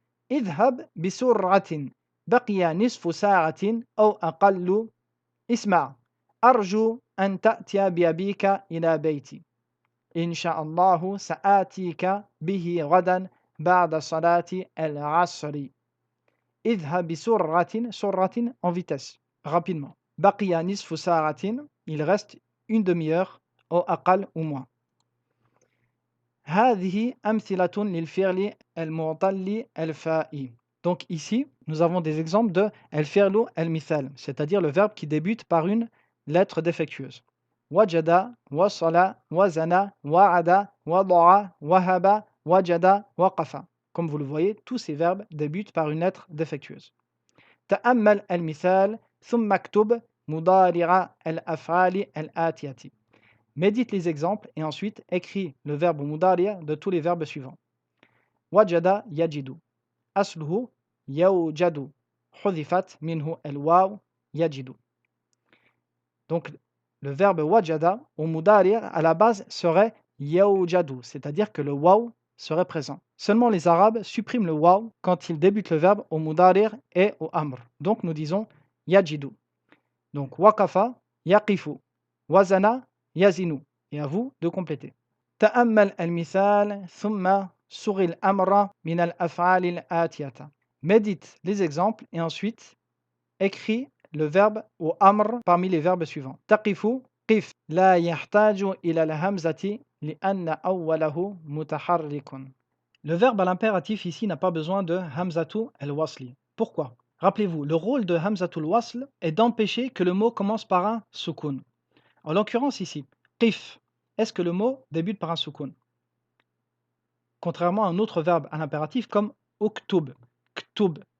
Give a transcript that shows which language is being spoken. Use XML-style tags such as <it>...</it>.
<ar>اذهب بسرعة بقي نصف ساعة أو أقل. اسمع أرجو أن تأتي بأبيك إلى بيتي إن شاء الله سآتيك به غدا بعد صلاة العصر. اذهب بسرعة سرعة</ar> <fr>en vitesse rapidement.</fr> <ar>بقي نصف ساعة</ar> <fr>il reste une demi-heure</fr> <ar>أو أقل</ar> <fr>ou moins.</fr> <ar>هذه أمثلة للفعل المعتل الفائي.</ar> <fr>Donc ici, nous avons des exemples de الفعل المثال, c'est-à-dire le verbe qui débute par une lettre défectueuse.</fr> <ar>وجد, وصل, وزن, وعد, وضع, وهب, وجد, وقف.</ar> <fr>Comme vous le voyez, tous ces verbes débutent par une lettre défectueuse.</fr> <ar>تأمل المثال ثم اكتب مضارع الأفعال الآتية.</ar> <fr>Médite les exemples et ensuite écris le verbe mudari' de tous les verbes suivants.</fr> <ar>وجد يجد أصله يوجد حذفت منه الواو يجد.</ar> <fr>Donc le verbe wajada au mudari' à la base serait yawjadu, c'est-à-dire que le waw serait présent. Seulement les Arabes suppriment le waw quand ils débutent le verbe au mudari' et au amr. Donc nous disons yajidu. Donc waqafa yaqifu, wazana yazinu. Et à vous de compléter.</fr> <ar>تأمل المثال ثم صغ الأمر من الأفعال الآتية.</ar> <fr>Médite les exemples et ensuite écris le verbe au amr parmi les verbes suivants.</fr> <ar>تقف قف لا يحتاج إلى الهمزة لأن أوله متحرك.</ar> <fr>Le verbe à l'impératif ici n'a pas besoin de hamzatu al-wasli. Pourquoi? Rappelez-vous, le rôle de hamzatul wasl est d'empêcher que le mot commence par un sukun. En l'occurrence ici, qif, est-ce que le mot débute par un sukun? Contrairement à un autre verbe à l'impératif comme uktub, ktub.</fr>